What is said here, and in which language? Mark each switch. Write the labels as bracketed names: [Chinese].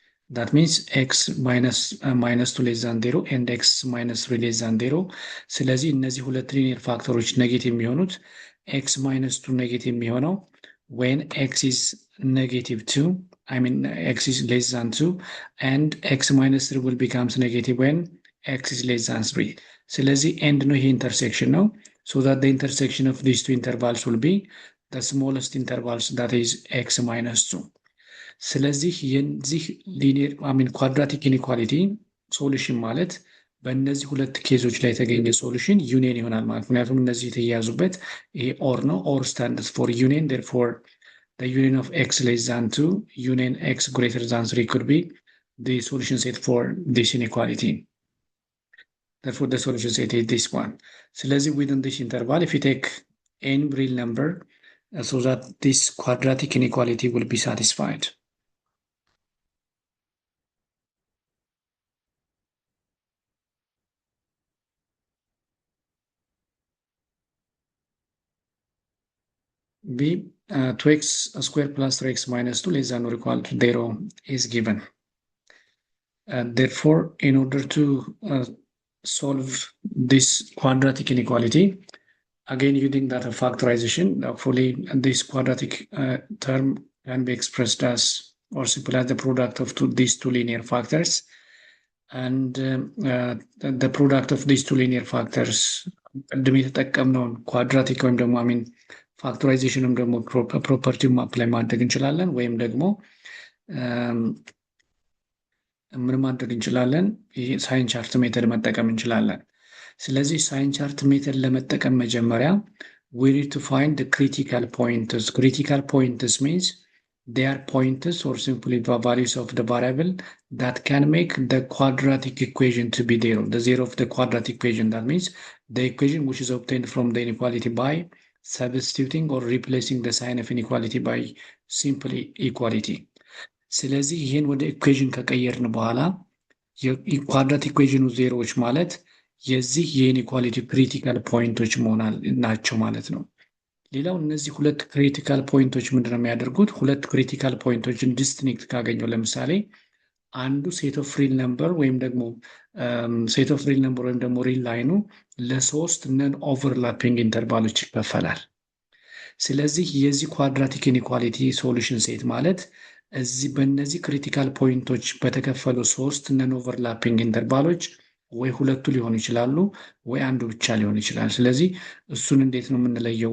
[English] That means x minus 2 less than 0 and x minus 3 less than 0. [Amharic] ስለዚህ እነዚህ ሁለት ሊኒየር ፋክተሮች ኔጌቲቭ የሚሆኑት [English] x minus 2 [Amharic] ኔጌቲቭ የሚሆነው [English] when x is negative 2, I mean x is less than 2, and x minus 3 will becomes negative when x is less than 3. [Amharic] ስለዚህ end ነው ይሄ ኢንተርሴክሽን ነው. [English] So that the intersection of these two intervals will be the smallest intervals, that is x minus 2. [Amharic] ስለዚህ የዚህ ሊኒየር ኳድራቲክ ኢኒኳሊቲ ሶሉሽን ማለት በእነዚህ ሁለት ኬዞች ላይ የተገኘ ሶሉሽን ዩኒየን ይሆናል ማለት። ምክንያቱም እነዚህ የተያያዙበት ይሄ ኦር ነው። [English] ኦር ስታንድስ ፎር ዩኒየን ዴርፎር the union of x less than 2 union x greater than 3 could be the solution set for this inequality. Therefore the solution set is this one. ስለዚህ within this interval if you take any real number so that this quadratic inequality will be satisfied. B 2x square plus 3x minus 2 less than or equal to 0 is given. Therefore, in order to solve this quadratic inequality, again using data factorization, hopefully this quadratic term can be expressed as or simply as the product of these two linear factors. And the product of these two linear factors, [Amharic] ቅድም የተጠቀምነውን ኳድራቲክ ወይም ደግሞ ፋክቶራይዜሽንም ደግሞ ፕሮፐርቲውን አፕላይ ማድረግ እንችላለን፣ ወይም ደግሞ ምን ማድረግ እንችላለን? ይሄ ሳይን ቻርት ሜተድ መጠቀም እንችላለን። ስለዚህ ሳይን ቻርት ሜተድ ለመጠቀም መጀመሪያ [English] we need to find the critical points. Critical points means they are points or simply the values of the variable that can make the quadratic equation to be zero. The zero of the quadratic equation, that means the equation which is obtained from the inequality by substituting or replacing the sign of inequality by simply equality. [Amharic] ስለዚህ ይህን ወደ ኢኩዌዥን ከቀየርን በኋላ የኳድራቲክ ኢኩዌዥኑ ዜሮዎች ማለት የዚህ የኢኒኳሊቲ ክሪቲካል ፖይንቶች መሆናል ናቸው ማለት ነው። ሌላው እነዚህ ሁለት ክሪቲካል ፖይንቶች ምንድነው የሚያደርጉት? ሁለት ክሪቲካል ፖይንቶችን ዲስቲንክት ካገኘው ለምሳሌ አንዱ ሴት ኦፍ ሪል ነምበር ወይም ደግሞ ሴት ኦፍ ሪል ነምበር ወይም ደግሞ ሪል ላይኑ ለሶስት ነን ኦቨርላፒንግ ኢንተርቫሎች ይከፈላል። ስለዚህ የዚህ ኳድራቲክ ኢኒኳሊቲ ሶሉሽን ሴት ማለት እዚህ በእነዚህ ክሪቲካል ፖይንቶች በተከፈሉ ሶስት ነን ኦቨርላፒንግ ኢንተርቫሎች ወይ ሁለቱ ሊሆኑ ይችላሉ ወይ አንዱ ብቻ ሊሆን ይችላል። ስለዚህ እሱን እንዴት ነው የምንለየው?